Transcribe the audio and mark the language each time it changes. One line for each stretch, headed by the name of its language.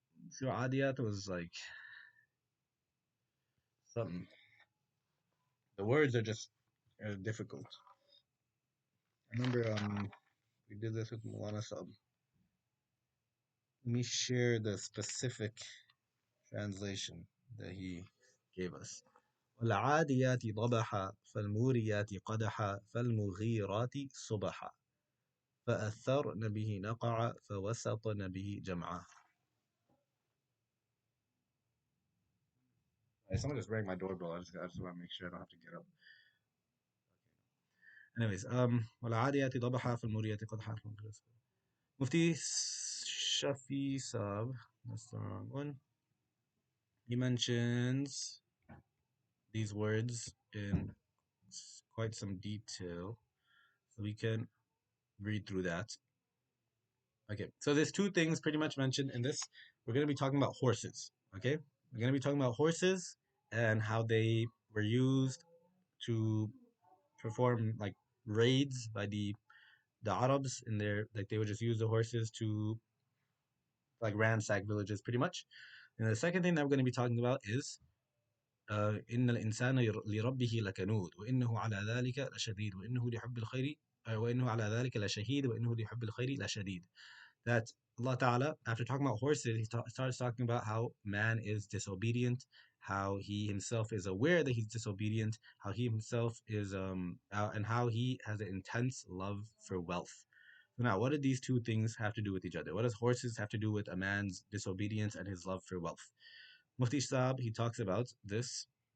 English: Surah Adiyat was like something. The words are just difficult. I remember we did this with Mulana Sub. Let me share the specific translation that he gave us.
Arabic: والعاديات ضبحا فالموريات قدحا فالمغيرات صبحا فأثرن به نقعا فوسطن به جمعا.
English: Hey, someone just rang my doorbell. I just want to make sure I don't have to get up. Anyways,
Arabic: والعاديات ضبحا فالموريات قدحا.
English: Mufti Shafi Sab, that's the wrong one. He mentions these words in quite some detail, so we can read through that. Okay, so there's two things pretty much mentioned in this. We're going to be talking about horses. Okay, we're going to be talking about horses and how they were used to perform like raids by the Arabs in their, like they would just use the horses to like ransack villages pretty much. And the second thing that we're going to be talking about is
Arabic: إن الإنسان لربه لكنود وإنه على ذلك لشديد وإنه لحب الخير وإنه على ذلك لشهيد وإنه لحب الخير لشديد.
English: That Allah Ta'ala, after talking about horses, he starts talking about how man is disobedient, how he himself is aware that he's disobedient, how he himself is and how he has an intense love for wealth. So now, what do these two things have to do with each other? What does horses have to do with a man's disobedience and his love for wealth? Mufti Saab, he talks about this